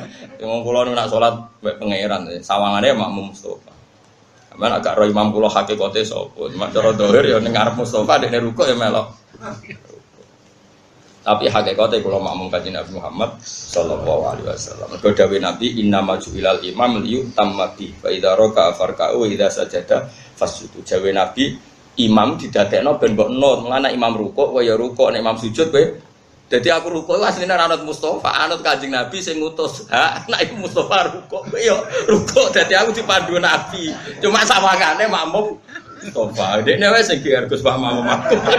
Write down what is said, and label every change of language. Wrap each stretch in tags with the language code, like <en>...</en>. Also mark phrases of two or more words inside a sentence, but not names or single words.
<jv>Wong kula nek salat mek pangeran, sawangane makmum Mustafa. Sampeyan agak ro imam kula hakikate sapa? Cuma cara zahir ya ning ngarep Mustafa dekne rukuk ya melok. Tapi hakikate kula makmum kanjeng Nabi Muhammad</jv> <ar>صلى الله عليه وسلم.</ar> <jv>Mergo dawuh Nabi</jv> <ar>إنما جعل الإمام ليؤتم به فإذا ركع فاركعوا وإذا سجد فاسجدوا.</ar> <jv>Dawuh Nabi imam didadekno ben mbok nur. Mulane imam rukuk kaya rukuk, nek imam sujud kowe. Dadi aku rukuk asline ra anut Mustafa, anut kanjeng Nabi sing ngutus. Ha, nek iku Mustafa rukuk kowe ya rukuk. Dadi aku dipandu Nabi. Cuma sawangane makmum Mustafa. Dekne wis sing Gus Pak makmum aku.</jv>